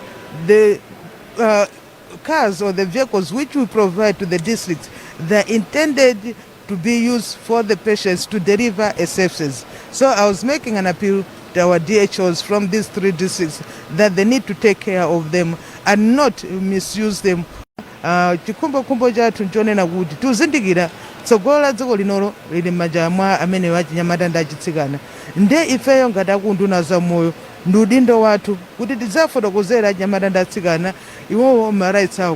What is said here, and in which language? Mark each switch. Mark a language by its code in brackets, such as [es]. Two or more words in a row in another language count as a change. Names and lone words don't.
[en] The cars or the vehicles which we provide to the districts, they're intended to be used for the patients to deliver a services. So I was making an appeal to our DHOs from these three districts that they need to take care of them and not misuse them. [ny] Chikumbo chathu nchonena kuti tuzindikira tsogolo la dziko linolo lili m'manja mwa amene wachinyamata ndi achitsikana. Nde ifeyo ngati akunduna za moyo ndi udindo wathu kuti tidzafotokozera achinyamata ndi atsikana iwowo marights awo.